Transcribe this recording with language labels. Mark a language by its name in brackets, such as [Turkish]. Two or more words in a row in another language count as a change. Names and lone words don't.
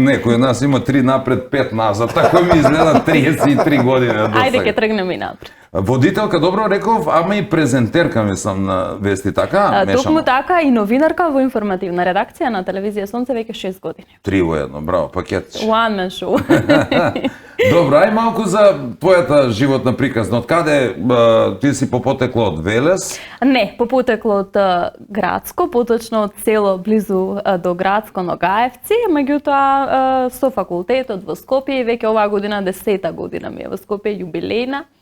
[Macedonian] Некој од нас има 3 напред, 5 назад. Тако ми изгледа 33 години до Ајде сега. ќе тргнеме и напред. Водителка, добро реков, ама и презентерка, мислам, на вести, така? Токму така и новинарка во информативна редакција на телевизија Сонце веќе 6 години. 3 во едно, браво, пакет. [English] One man show. [Macedonian] Добро, ај малку за твојата животна приказна. Од каде ти си по потекло од Велес? Не, по потекло од Градско, поточно од село близу до Градско Ногаевци, меѓутоа со факултетот во Скопје и веќе оваа година 10-та година ми е во Скопје јубилејна.